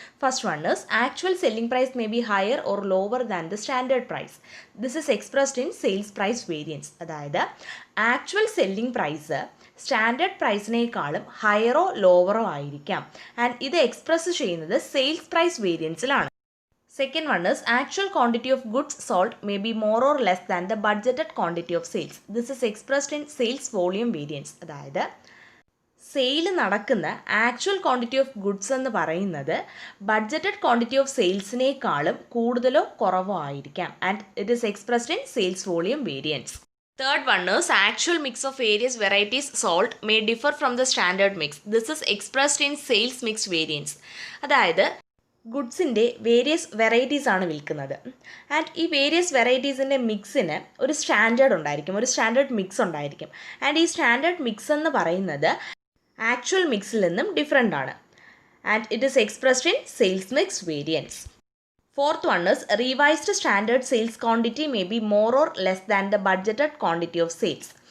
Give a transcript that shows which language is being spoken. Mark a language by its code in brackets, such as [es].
[en] First one is actual selling price may be higher or lower than the standard price. This is expressed in sales price variance. [ml] അതായത് actual selling price standard പ്രൈസിനേക്കാളും ഹയറോ ലോവറോ ആയിരിക്കാം. And ഇത് express ചെയ്യുന്നത് sales price വേരിയൻസിലാണ്. [en] Second one is actual quantity of goods sold may be more or less than the budgeted quantity of sales. This is expressed in sales volume variance. [ml] അതായത് sale നടക്കുന്ന actual quantity of goods എന്ന് പറയുന്നത് budgeted quantity of സെയിൽസിനേക്കാളും കൂടുതലോ കുറവോ ആയിരിക്കാം. [en] And it is expressed in sales volume variance. Third one is actual mix of various varieties sold may differ from the standard mix. This is expressed in sales mix variance. [ml] അതായത് ഗുഡ്സിൻ്റെ various varieties ആണ് വിൽക്കുന്നത്. And ഈ various വെറൈറ്റീസിൻ്റെ മിക്സിന് ഒരു standard ഉണ്ടായിരിക്കും, ഒരു standard mix ഉണ്ടായിരിക്കും. And ഈ standard mix എന്ന് പറയുന്നത് ആക്ച്വൽ മിക്സിൽ നിന്നും ഡിഫറെൻ്റ് ആണ്. [en] And it is expressed in sales mix variance. Fourth one is revised standard sales quantity may be more or less than the budgeted quantity of sales.